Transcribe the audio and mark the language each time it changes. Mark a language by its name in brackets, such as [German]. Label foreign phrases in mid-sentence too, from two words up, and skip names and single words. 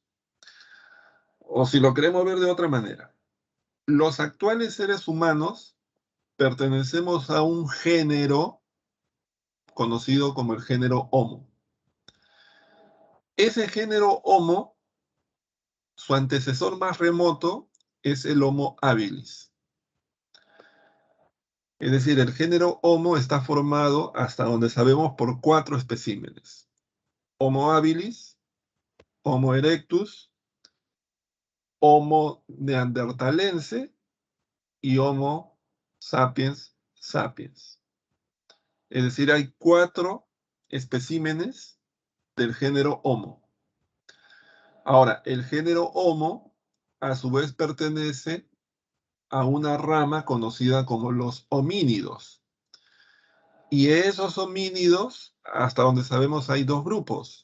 [Spanish] O si lo queremos ver de otra manera, los actuales seres humanos pertenecemos a un género conocido como el género Homo. Ese género Homo, su antecesor más remoto es el Homo habilis. Es decir, el género Homo está formado, hasta donde sabemos, por 4 especímenes: Homo habilis, Homo erectus, Homo neanderthalense y Homo sapiens sapiens. Es decir, hay 4 especímenes del género Homo. Ahora, el género Homo, a su vez, pertenece a una rama conocida como los homínidos. Y esos homínidos, hasta donde sabemos, hay 2 grupos.